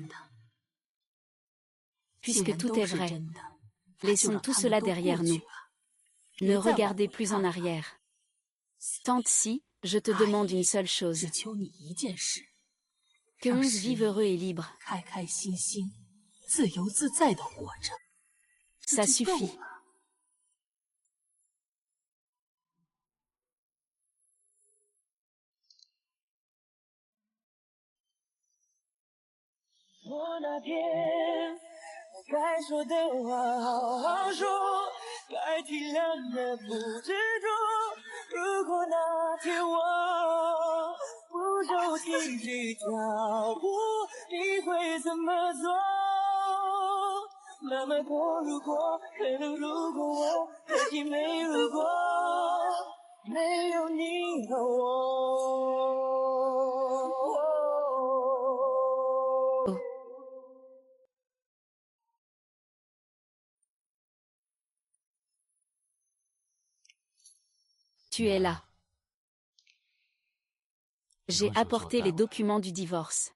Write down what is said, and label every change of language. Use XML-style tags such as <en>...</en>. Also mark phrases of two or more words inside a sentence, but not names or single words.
<fr>Puisque tout est vrai, laissons tout cela derrière nous. Ne regardez plus en arrière. Tante Si, je te demande une seule chose. Que on vive heureux et libre. Ça suffit.</fr> <zh>我那天该说的话好好说，该体谅的不执着。如果那天我不小心去挑拨，你会怎么做？那么多如果，可能如果我可惜没如果，没有你和我。</zh> <fr>Tu es là. J'ai apporté les documents du divorce.</fr>